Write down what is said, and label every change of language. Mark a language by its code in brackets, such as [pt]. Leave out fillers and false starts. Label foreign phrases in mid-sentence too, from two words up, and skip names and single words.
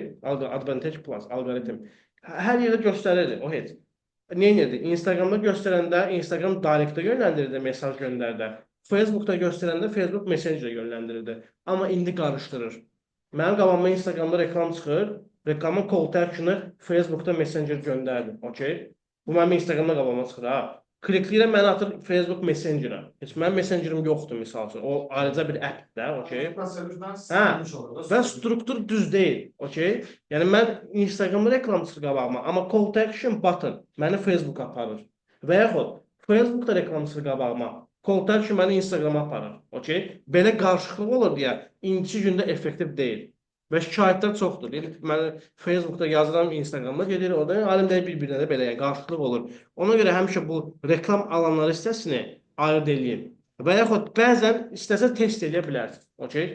[az] Advantage Plus, alqoritm. Hər yerdə göstərirdi, o heç. Nə edirdi? Instagramda göstərəndə Instagram Direct'ə yönləndirirdi, mesaj göndərdi. Facebookda göstərəndə Facebook Messenger yönləndirirdi. Amma indi qarışdırır. Mənim qabağıma Instagramda reklam çıxır, reklamın [en] call to action'ı [az] Facebookda Messenger göndərdi, okey? Bu mənim Instagramda qabağıma çıxır, ha. Klikləyirəm, məni atır Facebook Messenger'a. Heç mənim Messenger'ım yoxdur, misal üçün. O ayrıca bir appdir də, okey? Və struktur düz deyil, okey? Yəni, mən Instagramda reklam çıxır qabağıma, amma [en] call to action button [az] məni Facebook'a aparır. Və yaxud, Facebookda reklam çıxır qabağıma, [en] call to action [az] məni Instagram'a aparır, okey? Belə qarışıqlıq olur deyə, indiki gündə effektiv deyil. Və şikayətlər çoxdur. Mən Facebookda yazıram, Instagramda gedir, orada alim deyil bir-birinə də belə, yəni qarşılıqlı olur. Ona görə həmişə bu reklam alanları hissəsini ayırd edeyim. Və yaxud bəzən istəsə test edə bilərsiniz, okey?